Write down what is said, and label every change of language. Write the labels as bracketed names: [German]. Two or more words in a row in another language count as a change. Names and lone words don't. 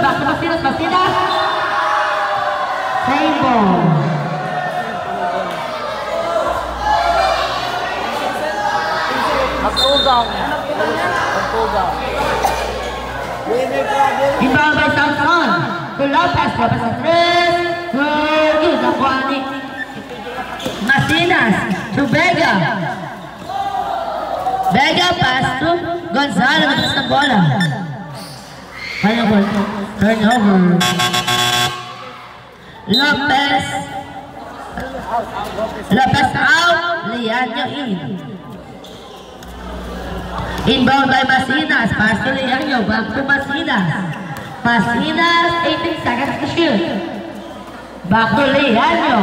[English] Back to Masinas. Masinas. Save ball. [Filipino] Mag-pull down. Mag-pull down. [English] Inbound by Samson. To Lopez. Lopez on 3. [Filipino] nakuha ni Masinas to Vega. [English] Vega pass to Gonzalo, [Filipino] mataas ng bola. Kaya po, turnover. [English] Lopez out, Lianyo in. Inbound by Masinas, pass to Lianyo, back to Masinas. Masinas, 18 seconds to shoot. Back to Lianyo.